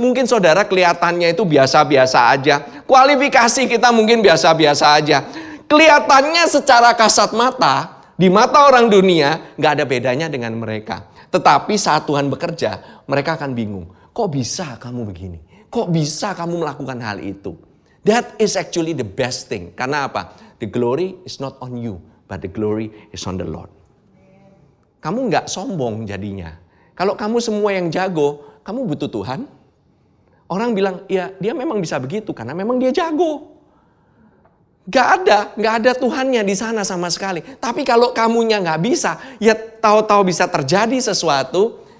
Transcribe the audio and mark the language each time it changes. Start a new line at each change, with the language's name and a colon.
Indonesian: Mungkin saudara kelihatannya itu biasa-biasa aja. Kualifikasi kita mungkin biasa-biasa aja. Kelihatannya secara kasat mata, di mata orang dunia, gak ada bedanya dengan mereka. Tetapi saat Tuhan bekerja, mereka akan bingung. Kok bisa kamu begini? Kok bisa kamu melakukan hal itu?
English: That is actually the best thing.
Indonesian: Karena apa?
English: The glory is not on you, but the glory is on the Lord.
Indonesian: Kamu nggak sombong jadinya. Kalau kamu semua yang jago, kamu butuh Tuhan. Orang bilang, ya dia memang bisa begitu karena memang dia jago. Nggak ada Tuhannya di sana sama sekali. Tapi kalau kamunya nggak bisa, ya tahu-tahu bisa terjadi sesuatu.